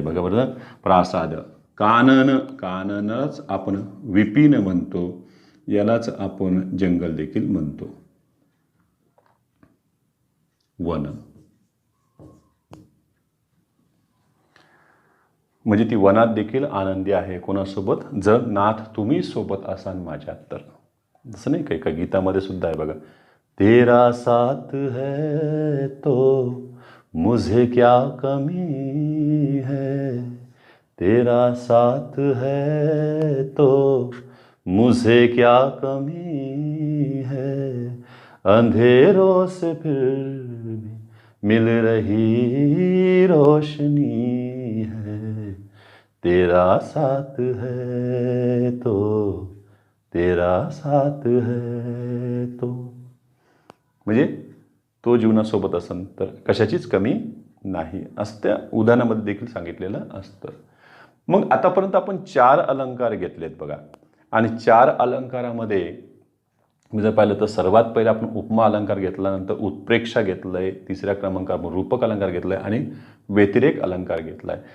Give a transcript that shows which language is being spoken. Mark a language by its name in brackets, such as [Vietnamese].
[Marathi] बघा बरं, प्रासाद. कानन, काननच आपण विपिन म्हणतो, यालाच आपण जंगल देखील म्हणतो. वन म्हणजे ती वनात देखील आनंदी आहे. कोणासोबत, जर नाथ तुम्ही सोबत असाल माझ्यात तर. जसं नाही काही का गीतामध्ये सुद्धा आहे बघा, [Hindi] तेरा साथ है तो मुझे क्या कमी है, तेरा साथ है तो मुझे क्या कमी है, अंधेरों से फिर भी मिल रही रोशनी है, तेरा साथ है तो, तेरा साथ है तो. [Marathi] म्हणजे तो जीवनासोबत असेल तर कशाचीच कमी नाही असं त्या उदाहरणामध्ये देखील सांगितलेलं असतं. मग आतापर्यंत आपण 4 अलंकार घेतलेत बघा. आणि 4 अलंकारामध्ये मी जर पाहिलं तर सर्वात पहिला आपण उपमा अलंकार घेतला, नंतर उत्प्रेक्षा घेतलंय, तिसऱ्या क्रमांकावर आपण रूपक अलंकार घेतलाय आणि व्यतिरेक अलंकार घेतलाय.